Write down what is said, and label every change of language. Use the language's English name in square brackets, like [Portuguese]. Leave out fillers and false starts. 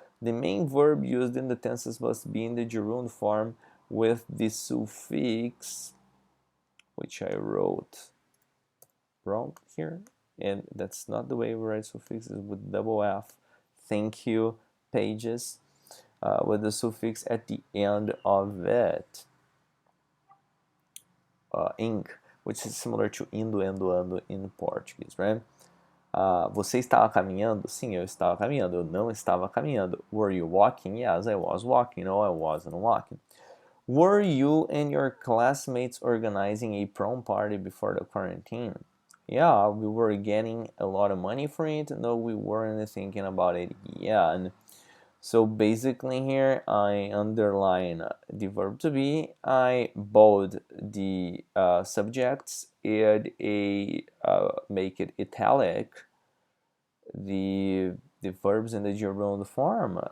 [English] The main verb used in the tenses must be in the gerund form with the suffix, which I wrote wrong here, and that's not the way we write suffixes, with double F. Thank you, pages, with the suffix at the end of it. Ing, which is similar to indo, ando in Portuguese, right? [Portuguese] Você estava caminhando? Sim, eu estava caminhando. Eu não estava caminhando. [English] Were you walking? Yes, I was walking. No, I wasn't walking. Were you and your classmates organizing a prom party before the quarantine? Yeah, we were getting a lot of money for it. No, we weren't thinking about it yet. So basically here I underline the verb to be, I bold the subjects, and make it italic the verbs in the gerund form.